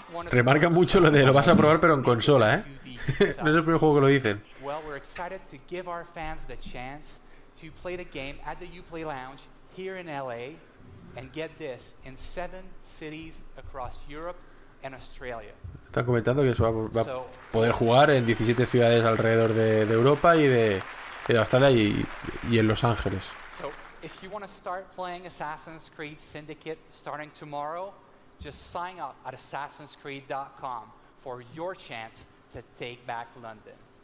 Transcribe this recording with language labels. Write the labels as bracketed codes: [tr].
[es] Remarca mucho lo de lo vas a probar pero en consola, ¿eh? No es el primer juego que lo dicen. [en] Well, we're excited to give our fans the chance to play the game at the Uplay Lounge here in LA and get this in 7 cities across Europe and Australia. [es] Están comentando que se va a poder jugar en 17 ciudades alrededor de Europa y de Australia y en Los Ángeles. [en] So, if you want to start playing Assassin's Creed Syndicate starting tomorrow, just sign up at assassinscreed.com for your chance to take back London.